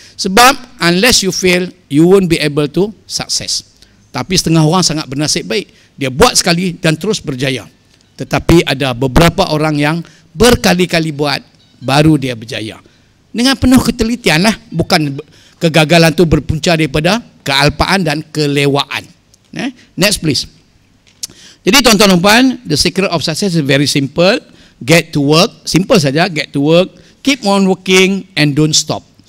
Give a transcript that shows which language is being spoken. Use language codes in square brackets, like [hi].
[en] Sebab unless you fail, you won't be able to success. [ms] Tapi setengah orang sangat bernasib baik. Dia buat sekali dan terus berjaya. Tetapi ada beberapa orang yang berkali-kali buat, baru dia berjaya. Dengan penuh ketelitian lah. Bukan kegagalan tu berpunca daripada kealpaan dan kelewaan. [en] Next please. [ms] Jadi tuan-tuan dan puan, [en] the secret of success is very simple. Get to work. Simple saja, get to work. Keep on working and don't stop.